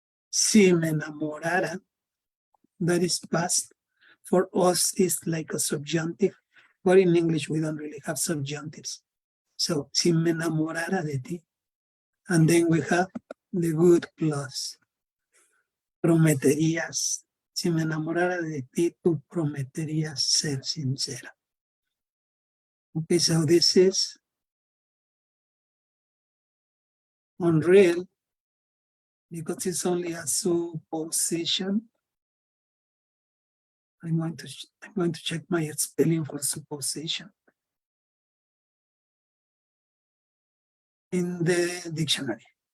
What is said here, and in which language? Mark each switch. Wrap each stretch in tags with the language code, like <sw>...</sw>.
<es>Si me enamorara,</es> <en>that is past. For us, it's like a subjunctive, but in English, we don't really have subjunctives. So,</en> <es>si me enamorara de ti.</es> <en>And then we have the good clause.</en> <es>Prometerías. Si me enamorara de ti, tú prometerías ser sincera.</es> <en>Okay, so this is unreal because it's only a supposition. I'm going to check my spelling for supposition in the dictionary.</en>